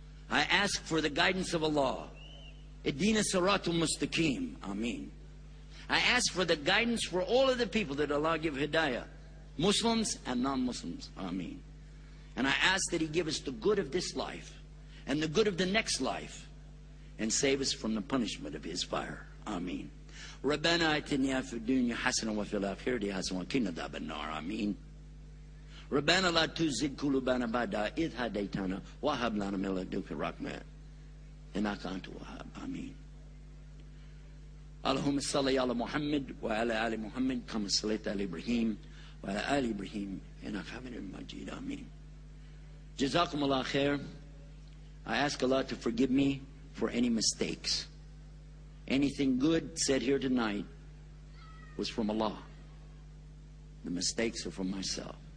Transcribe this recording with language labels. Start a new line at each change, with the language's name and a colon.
English: I ask for the guidance of Allah.
Arabic: Ihdina siratul mustaqim.
English: Ameen. I ask for the guidance for all of the people that Allah give hidayah, Muslims and non-Muslims. Ameen. And I ask that He give us the good of this life and the good of the next life, and save us from the punishment of His fire. Ameen.
Arabic: ربنا آتنا في الدنيا حسنة وفي الآخرة حسنة وقنا عذاب النار. آمين. ربنا لا تزغ قلوبنا بعد إذ هديتنا وهب لنا من لدنك رحمة إنك أنت الوهاب. آمين. اللهم صل على محمد وعلى آل محمد كما صليت على إبراهيم وعلى آل إبراهيم إنك حميد مجيد. آمين. جزاكم الله خير.
English: I ask Allah to forgive me for any mistakes. Anything good said here tonight was from Allah. The mistakes are from myself.